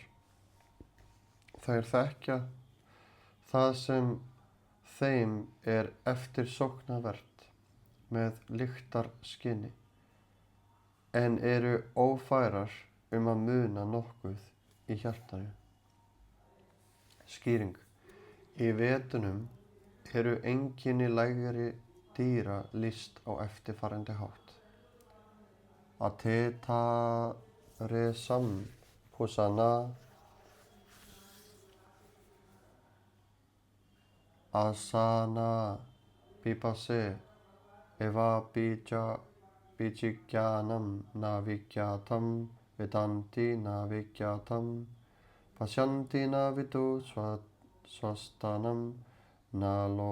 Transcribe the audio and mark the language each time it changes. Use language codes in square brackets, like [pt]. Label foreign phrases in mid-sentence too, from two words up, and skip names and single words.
[is] Þær þekkja það sem þeim er eftirsóknarvert með lyktarskyni, en eru ófærar að muna nokkuð í hjartanu. Skýring. Í vetunum eru einkenni lægri dýra lýst á eftirfarandi hátt. [sa] Ateta resam pusana asana pipase eva bijikyanam navikyatam vedanti navikyatam pasyanti navitu swastanam na